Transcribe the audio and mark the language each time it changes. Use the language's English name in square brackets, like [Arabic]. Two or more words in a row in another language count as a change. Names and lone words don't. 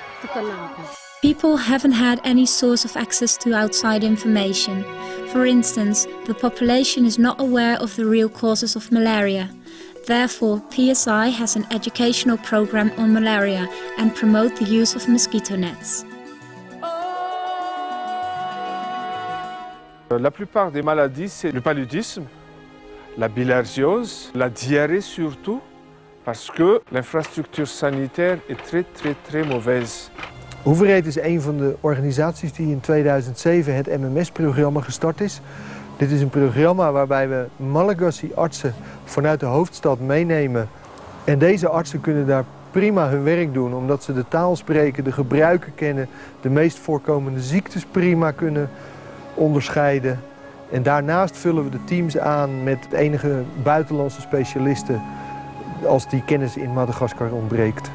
[English] People haven't had any source of access to outside information. For instance, the population is not aware of the real causes of malaria. Therefore, PSI has an educational program on malaria and promote the use of mosquito nets. [French] La plupart des maladies, c'est le paludisme, la bilharziose, la diarrhée surtout, parce que l'infrastructure sanitaire est très mauvaise. [Dutch] Hoveraid is een van de organisaties die in 2007 het MMS-programma gestart is. Dit is een programma waarbij we Malagasy-artsen vanuit de hoofdstad meenemen. En deze artsen kunnen daar prima hun werk doen, omdat ze de taal spreken, de gebruiken kennen, de meest voorkomende ziektes prima kunnen onderscheiden. En daarnaast vullen we de teams aan met enige buitenlandse specialisten als die kennis in Madagascar ontbreekt.